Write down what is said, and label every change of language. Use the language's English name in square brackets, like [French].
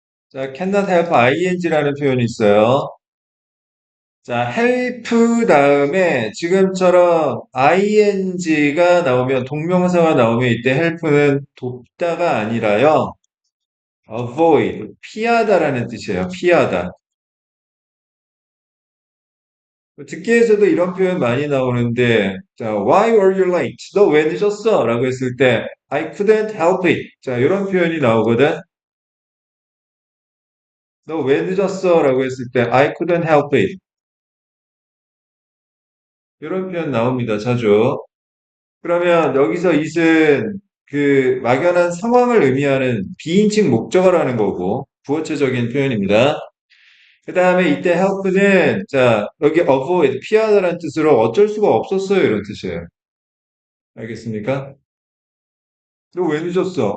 [Korean] 자, cannot help ing라는 표현이 있어요. 자, help 다음에 지금처럼 ing가 나오면, 동명사가 나오면 이때 help는 돕다가 아니라요. avoid, 피하다라는 뜻이에요. 피하다. 듣기에서도 이런 표현 많이 나오는데, 자, [English] why were you late? [Korean] 너 왜 늦었어? 라고 했을 때, [English] I couldn't help it. [Korean] 자, 이런 표현이 나오거든. 너 왜 늦었어? 라고 했을 때 [English] I couldn't help it. [Korean] 이런 표현 나옵니다. 자주. 그러면 여기서 it은 그 막연한 상황을 의미하는 비인칭 목적어라는 거고 부어체적인 표현입니다. 그 다음에 이때 help는 자 여기 avoid 피하다라는 뜻으로 어쩔 수가 없었어요 이런 뜻이에요. 알겠습니까? 너 왜 늦었어?